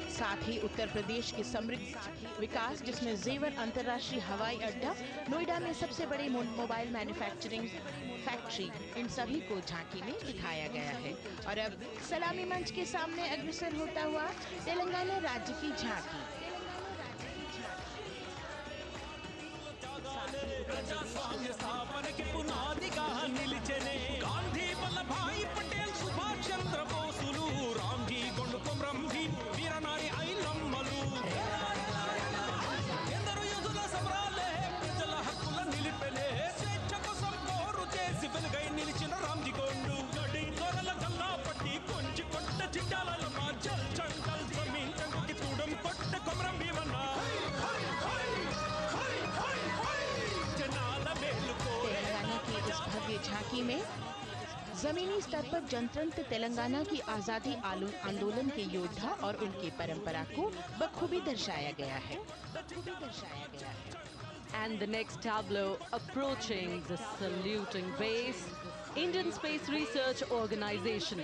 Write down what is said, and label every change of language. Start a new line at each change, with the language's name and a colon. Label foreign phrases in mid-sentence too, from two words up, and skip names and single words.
Hindi: साथ ही उत्तर प्रदेश के समृद्ध विकास, जिसमें जेवर अंतर्राष्ट्रीय हवाई अड्डा, नोएडा में सबसे बड़ी
English: mobile manufacturing factory,
Hindi: इन सभी को झांकी में दिखाया गया है। और अब सलामी मंच के सामने अग्रसर होता हुआ तेलंगाना राज्य की झांकी।
Telugu: ప్రజాస్వామ్య స్థాపనకి పునాదిగా నిలిచెనే గాంధీ వల్లభాయ్ పటేల్ సుభాష్ చంద్ర బోసులు రామ్జీ గొండు కొమ్రంభీ వీరనారి ఐలమ్మలు ఎందరో యుధుల సమరాలే ప్రజల హక్కుల నిలిపెనే స్వేచ్ఛ కోసం పోరు చేసి వెలుగై నిలిచిన రామ్జీ గొండు గడి గొర్రెల గల్లా పట్టి కొంచి కొట్ట చిట్టాల మా
Hindi: जल जंगल ज़मीन
Telugu: చంకి తూడం కొట్ట కొమ్రం భీమన్న
Hindi: तेलंगाना की इस भव्य झांकी में जमीनी स्तर पर जनतंत्र तेलंगाना की आजादी आंदोलन के योद्धा और उनकी परंपरा को बखूबी दर्शाया गया है।
English: And the next tableau approaching the saluting base, Indian Space Research Organization.